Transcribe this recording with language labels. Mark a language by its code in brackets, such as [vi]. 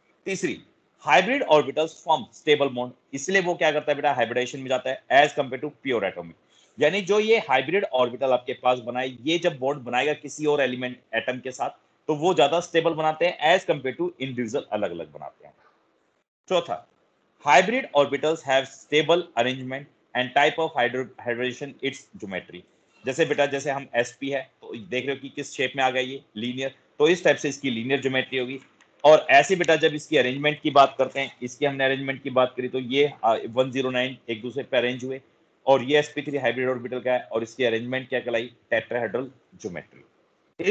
[hi] तीसरी, [en] hybrid orbitals form stable bond, [hi] इसलिए वो क्या करता है बेटा, हाइब्रिडेशन में जाता है as compare to pure atomic. यानी जो ये हाइब्रिड ऑर्बिटल आपके पास बनाए, ये जब बॉन्ड बनाएगा किसी और एलिमेंट एटम के साथ तो वो ज्यादा स्टेबल बनाते हैं एज कंपेयर टू इंडिविजुअल अलग अलग बनाते हैं। [en] चौथा, hybrid orbitals have stable arrangement and type of hybridization its geometry। [hi] जैसे बेटा जैसे हम sp है तो देख रहे हो कि किस शेप में आ गया ये लीनियर, तो इस टाइप से इसकी लीनियर ज्योमेट्री होगी। और ऐसे बेटा जब इसकी अरेंजमेंट की बात करते हैं, इसकी हमने अरेंजमेंट की बात करी तो ये 109 एक दूसरे पे अरेंज हुए, और ये sp3 हाइब्रिड ऑर्बिटल का है और इसकी अरेंजमेंट क्या कहलाई, टेट्राहेड्रल ज्योमेट्री।